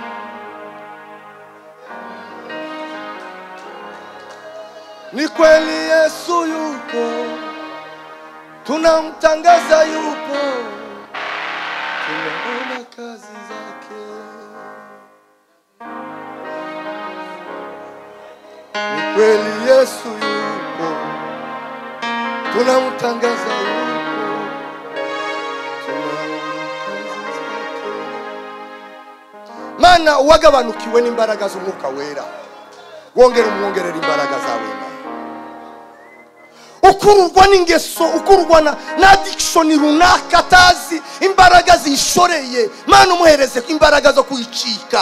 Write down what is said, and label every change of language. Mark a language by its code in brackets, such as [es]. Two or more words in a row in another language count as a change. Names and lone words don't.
[sw] Ni kweli Yesu yupo, tunamtangaza yupo, tumeona kazi zake. Ni kweli Yesu yupo, tunamtangaza yupo, tumeona kazi zake. [rw] Mana wagabanukiwe n'imbaraga z'Umwuka Wera, wongera umwongerera imbaraga zawe. Ukururwa n'ingeso, ukururwa na addiction runaka atazi, imbaraga zishoreye, Mana umuhereze imbaraga zo kuyicika.